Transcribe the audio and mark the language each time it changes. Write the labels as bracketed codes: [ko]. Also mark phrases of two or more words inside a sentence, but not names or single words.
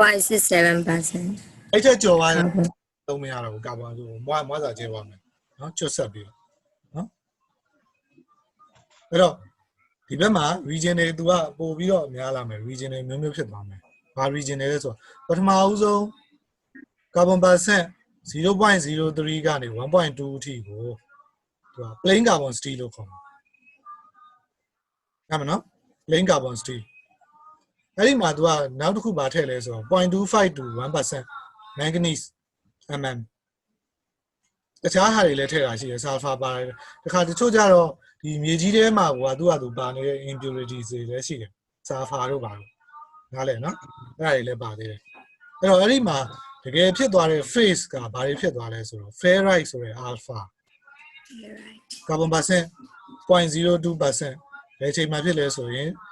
[my] အဲ့ချက်ကြော်သွားတယ်သုံးမရတော့ဘူးကာဗွန်ဆိုမွားစာကျဲသွားမယ်နော်ချွတ်ဆက်ပြီးတော့နော်အဲ့တော့ဒီဘက်မှာ region တွေသူကပို့ပြီးတော့များလာမယ် region တွေမျိုးမျိုးဖြစ်သွားမယ်ဘာ region တွေလဲဆိုတော့ပထမဦးဆုံး [en] carbon percent [my] 0.03 ကနေ 1.2 အထိကိုသူက [en] plain carbon steel [my] လို့ခေါ်တယ် ဟုတ်မနော် [en] plain carbon steel [my] အဲ့ဒီမှာသူကနောက်တစ်ခုပါထည့်လဲဆိုတော့ 0.25 [en] to 1% manganese [my] mm တခြားဟာ တွေလည်းထည့်တာရှိတယ် sulfur ပါတယ်တခါတချို့ကျတော့ဒီမြေကြီးထဲမှာကသူကသူပါနေတဲ့ impurities တွေလည်းရှိတယ် sulfur တို့ပါတော့နားလဲနော်အဲ့ဒါတွေလည်းပါသေးတယ်အဲ့တော့အဲ့ဒီမှာတကယ်ဖြစ်သွားတဲ့ phase ကဘာတွေဖြစ်သွားလဲဆိုတော့ ferrite ဆိုတဲ့ [en] alpha carbon percent [my] 0.02% ဘယ်ချိန်မှာဖြစ်လဲဆိုရင်